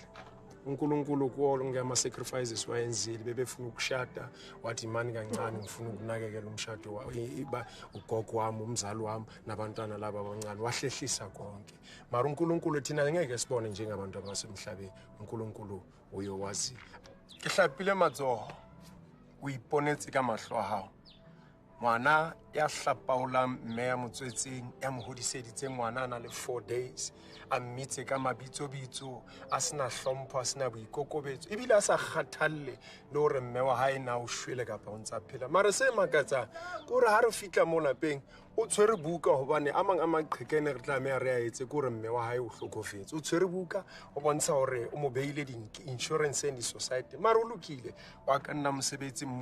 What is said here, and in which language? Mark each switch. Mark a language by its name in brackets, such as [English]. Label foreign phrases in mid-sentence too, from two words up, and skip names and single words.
[Zulu] uNkulunkulu kuwo ngema sacrifices wayenzile bebefuna ukushada wathi imani kancane ngifuna ukunakekela umshado wa ugogo wami umzali wami nabantwana laba abancane wahlehlisa konke mara uNkulunkulu thina ngeke sibone njengabantu abasemhlabeni uNkulunkulu uyowazi [Southern Sotho] ke hlapile matsoho o iponetse ka mahlo a hao ngwana ya hlapaola mme ya motswetseng ya mohodiseditse ngwana na le 4 days a mmitse ka mabitsobitso a sena hlompho a sena boikokobetso ebile a sa kgathalle le hore mme wa hae na o shwele kapa o ntsa phela mara se makatsa gore ha re fitla mo lapeng o tshwere buka hobane a mang a maqhekene re tlameha re a etse gore mme wa hae o hlokofetse o tshwere buka o bontsha hore o mo beile di [English] insurance and society [Southern Sotho] mara o lokile wa ka nna mosebetsi